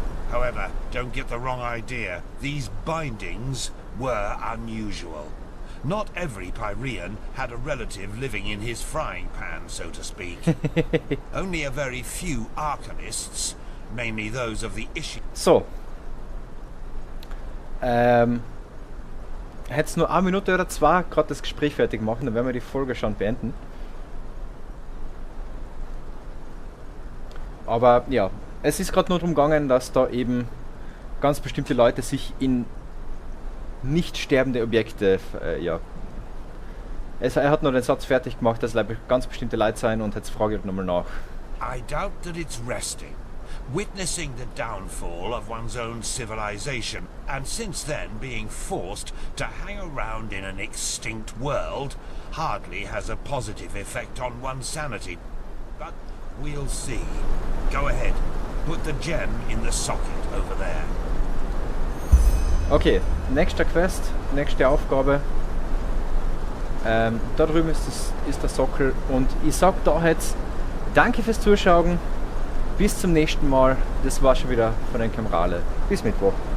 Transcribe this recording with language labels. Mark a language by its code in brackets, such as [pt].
[en] However, don't get the wrong idea. These bindings were unusual. Not every Pyrean had a relative living in his frying pan, so to speak. Only a very few arcanists, mainly those of the issue. [de] So. Hättest nur eine Minute oder zwei gerade das Gespräch fertig machen, dann werden wir die Folge schon beenden. Aber ja, es ist gerade nur darum gegangen, dass da eben ganz bestimmte Leute sich in nicht sterbende Objekte, ja. Er hat nur den Satz fertig gemacht, dass es ganz bestimmte Leute sein, und jetzt frage ich nochmal nach. [en] I doubt that it's resting. Witnessing the downfall of one's own civilization, and since then being forced to hang around in an extinct world, hardly has a positive effect on one's sanity. But we'll see. Go ahead. Put the gem in the socket over there. [de] Okay, nächster Quest, nächste Aufgabe. Da drüben ist der Sockel, und ich sag da jetzt danke fürs Zuschauen. Bis zum nächsten Mal. Das war schon wieder von den RaLe. Bis Mittwoch.